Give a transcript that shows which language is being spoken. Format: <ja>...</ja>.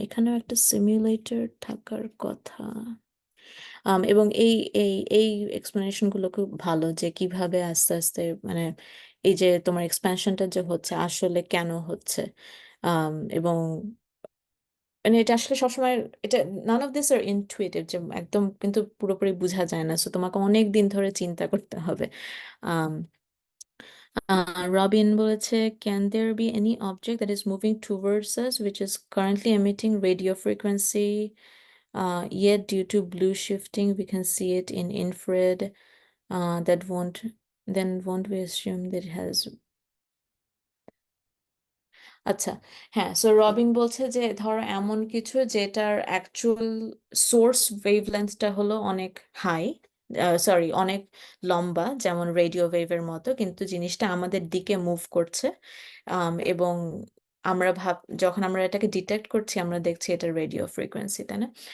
<bn>এখানেও একটা সিমুলেটর থাকার কথা। এবং এই এক্সপ্লেনেশন গুলো খুব ভালো যে কিভাবে আস্তে আস্তে মানে এই যে তোমার এক্সপ্যানশনটা যে হচ্ছে আসলে কেন হচ্ছে। এবং মানে এটা আসলে সবসময় এটা</bn> <en>none of this are intuitive,</en> <bn>যে একদম কিন্তু পুরোপুরি বোঝা যায় না। সো তোমাকে অনেক দিন ধরে চিন্তা করতে হবে। আম, রবিন বলেছে,</bn> <en>Can there be any object that is moving towards us which is currently emitting radio frequency, yet due to blue shifting we can see it in infrared, that won't we assume that it has?</en> <bn>আচ্ছা, হ্যাঁ। So Robin বলছে যে ধরো এমন কিছু যেটার actual source ওয়েভলেন্থটা হলো অনেক হাই, সরি অনেক লম্বা, যেমন রেডিও ওয়েভের মতো, কিন্তু জিনিসটা আমাদের দিকে মুভ করছে। এবং আমরা যখন আমরা এটাকে ডিটেক্ট করছি আমরা দেখছি এটা রেডিও ফ্রিকোয়েন্সি, তাই না?</bn>